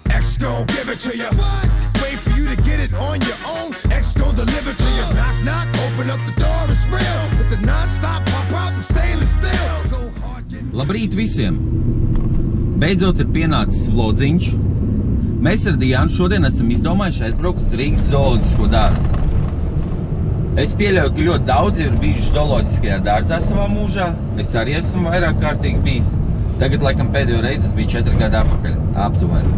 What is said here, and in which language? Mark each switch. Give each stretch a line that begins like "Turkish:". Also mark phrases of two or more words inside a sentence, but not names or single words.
English: X gon' give it to you. Wait for you to get it on your own. X gon' deliver to you. Knock, knock, open up the door, it's real. With the non-stop pop out and stainless steel. Go hard, get...
Latvian: Labrīt visiem! Beidzot ir pienācis vlodziņš. Mēs ar Diānu šodien esam izdomājuši aizbraukt uz Rīgas zooloģisko dārzu. Es pieļauju, ka ļoti daudz ir bijuši zooloģiskajā dārzā savā mūžā. Es arī esmu vairāk kārtīgi bijis. Tagad, laikam, pēdējo reizi es biju 4 gadu atpakaļ, aptuveni.